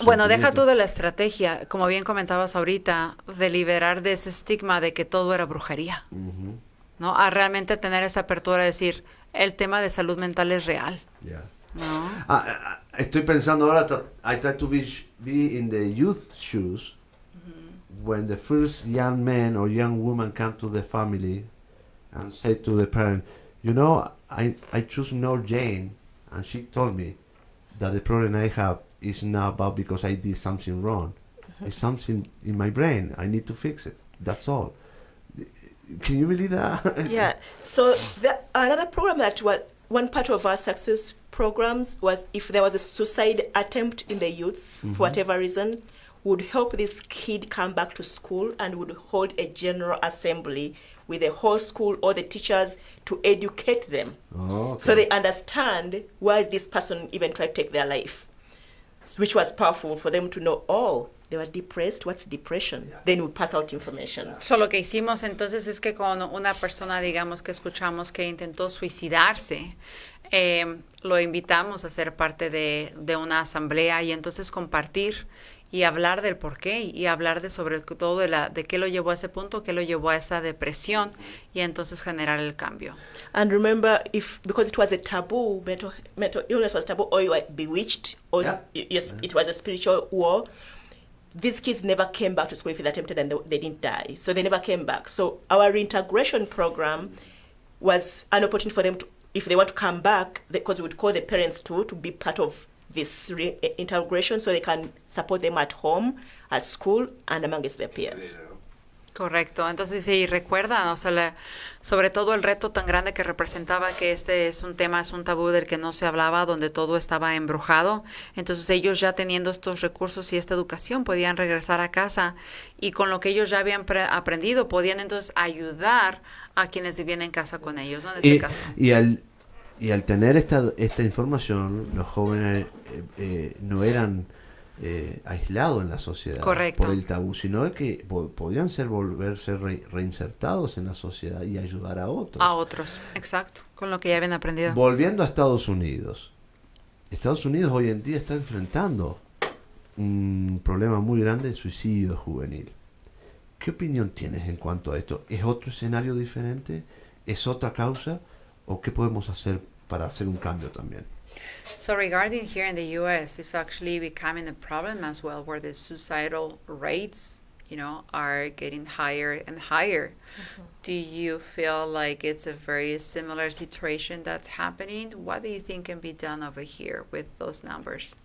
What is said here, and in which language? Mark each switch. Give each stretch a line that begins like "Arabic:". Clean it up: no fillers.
Spanish: Bueno, sentimientos. deja tú de la estrategia, como bien comentabas ahorita, de liberar de ese estigma de que todo era brujería, ¿no? A realmente tener esa apertura de decir, el tema de salud mental es real.
English: Yeah.
Spanish: ¿No? Estoy pensando ahora,
English: I try to be in the youth shoes when the first young man or young woman come to the family and say to the parent, I choose no Jane, and she told me that the problem I have is not about because I did something wrong. It's something in my brain. I need to fix it. That's all. Can you believe that? Yeah. So another program that was one part of our success programs was if there was a suicide attempt in the youths for whatever reason, would help this kid come back to school and would hold a general assembly with the whole school or the teachers to educate them. Oh, okay. So they understand why this person even tried to take their life, which was powerful for them to know, they were depressed. What's depression? Yeah. Then we pass out information.
Spanish: So, lo que hicimos entonces es que con una persona, digamos, que escuchamos que intentó suicidarse, lo invitamos a ser parte de una asamblea y entonces compartir y hablar del por qué y hablar de sobre todo de qué lo llevó a ese punto, qué lo llevó a esa depresión y entonces generar el cambio.
English: And remember, because it was a taboo, mental illness was taboo, or you were bewitched, or it was a spiritual war. These kids never came back to school if they attempted and they didn't die. So they never came back. So our reintegration program was an opportunity for them to, if they want to come back, because we would call the parents too to be part of this reintegration so they can support them at home, at school, and amongst their peers.
Spanish: Correcto. Entonces, sí, recuerdan, sobre todo el reto tan grande que representaba que este es un tabú del que no se hablaba, donde todo estaba embrujado. Entonces, ellos ya teniendo estos recursos y esta educación podían regresar a casa y con lo que ellos ya habían aprendido podían entonces ayudar a quienes vivían en casa con ellos, ¿no? En este caso. Y al tener esta información, los jóvenes no eran aislados en la sociedad. Correcto. Por el tabú, sino que podían volverse reinsertados en la sociedad y ayudar a otros. A otros, exacto, con lo que ya habían aprendido. Volviendo a Estados Unidos. Estados Unidos hoy en día está enfrentando un problema muy grande de suicidio juvenil. ¿Qué opinión tienes en cuanto a esto? ¿Es otro escenario diferente? ¿Es otra causa? ¿O qué podemos hacer para hacer un cambio también?
English: So regarding here in the U.S., it's actually becoming a problem as well, where the suicidal rates, are getting higher and higher. Do you feel like it's a very similar situation that's happening? What do you think can be done over here with those numbers?